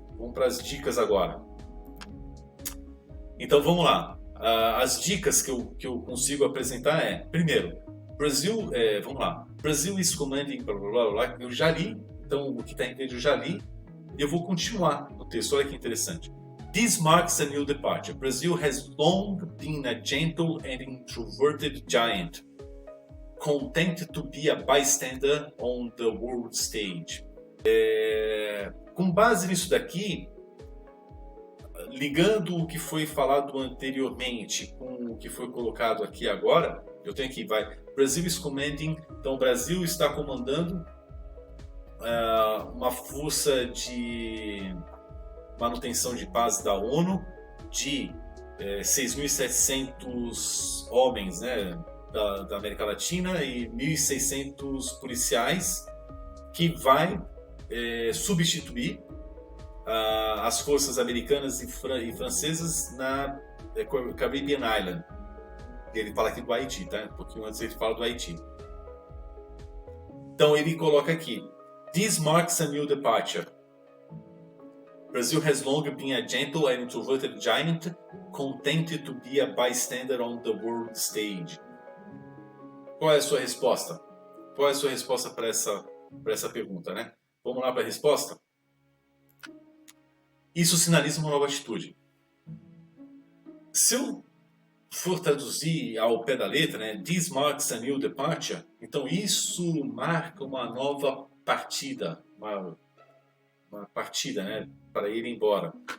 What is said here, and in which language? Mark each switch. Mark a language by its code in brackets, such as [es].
[pt] Vamos para as dicas agora. Então vamos lá. As dicas que eu consigo apresentar primeiro, vamos lá. [en] Brazil is commanding, [pt] blá, blá, blá, blá, eu já li, então o que está em inglês eu já li, e eu vou continuar no texto, olha que interessante. [en] This marks a new departure. Brazil has long been a gentle and introverted giant, content to be a bystander on the world stage. [pt] Com base nisso daqui, ligando o que foi falado anteriormente com o que foi colocado aqui agora, eu tenho aqui, [en] Brazil is commanding, [pt] então o Brasil está comandando uma força de manutenção de paz da ONU de 6.700 homens, né, da América Latina e 1.600 policiais que vai substituir as forças americanas e francesas na Caribbean Island. Ele fala aqui do Haiti, tá? Um pouquinho antes ele fala do Haiti. Então ele coloca aqui: [en] This marks a new departure. Brazil has long been a gentle and introverted giant, contented to be a bystander on the world stage. [pt] Qual é a sua resposta? Qual é a sua resposta para essa pergunta, né? Vamos lá para a resposta? Isso sinaliza uma nova atitude. Se eu for traduzir ao pé da letra, né, [en] this marks a new departure, [pt] então isso marca uma nova partida, uma partida, né, para ir embora.